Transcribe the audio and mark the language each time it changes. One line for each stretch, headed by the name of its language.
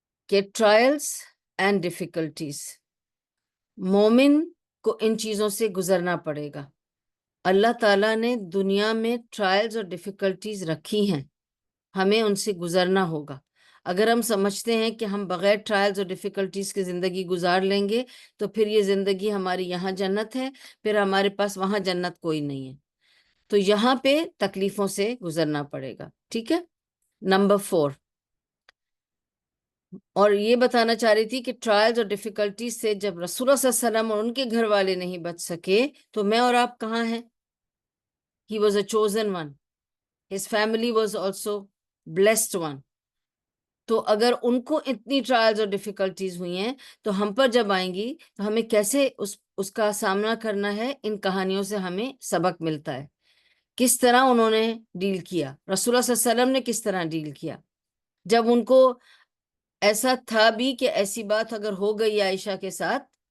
Urdu: کہ trials and difficulties, مومن کو ان چیزوں سے گزرنا پڑے گا۔ اللہ تعالیٰ نے دنیا میں ٹرائلز اور ڈیفیکلٹیز رکھی ہیں، ہمیں ان سے گزرنا ہوگا۔ اگر ہم سمجھتے ہیں کہ ہم بغیر ٹرائلز اور ڈیفیکلٹیز کی زندگی گزار لیں گے، تو پھر یہ زندگی ہماری یہاں جنت ہے، پھر ہمارے پاس وہاں جنت کوئی نہیں ہے۔ تو یہاں پہ تکلیفوں سے گزرنا پڑے گا، ٹھیک ہے؟ نمبر 4، اور یہ بتانا چاہ رہی تھی کہ ٹرائلز اور ڈیفیکلٹیز سے جب رسول اللہ صلی اللہ علیہ وسلم اور ان کے گھر والے نہیں بچ سکے تو میں اور آپ کہاں ہیں؟
English: He was a chosen one. His family was also blessed one.
Urdu: تو اگر ان کو اتنی ٹرائلز اور ڈیفیکلٹیز ہوئی ہیں تو ہم پر جب آئیں گی تو ہمیں کیسے اس کا سامنا کرنا ہے؟ ان کہانیوں سے ہمیں سبق ملتا ہے، کس طرح انہوں نے ڈیل کیا، رسول اللہ صلی اللہ علیہ وسلم نے کس طرح ڈیل کیا جب ان کو ایسا تھا بھی کہ ایسی بات اگر ہو گئی عائشہ کے ساتھ،